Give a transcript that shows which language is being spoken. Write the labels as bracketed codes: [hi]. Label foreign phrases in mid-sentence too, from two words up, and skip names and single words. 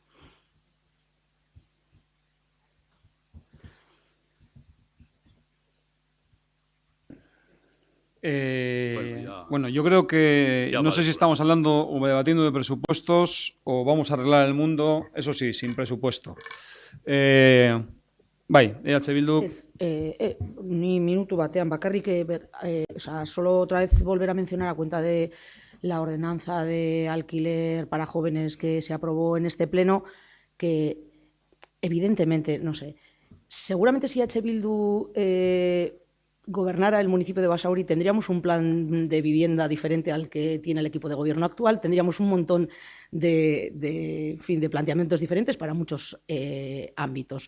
[es] Bueno, yo creo que no sé si estamos hablando o debatiendo de presupuestos o vamos a arreglar el mundo, eso sí, sin presupuesto. [eu] Bai, EH Bildu. Ni minutu batean, bakarrik, [es] solo otra vez volver a mencionar a cuenta de la ordenanza de alquiler para jóvenes que se aprobó en este pleno, que evidentemente, no sé, seguramente si EH Bildu gobernara el municipio de Basauri tendríamos un plan de vivienda diferente al que tiene el equipo de gobierno actual, tendríamos un montón de planteamientos diferentes para muchos ámbitos.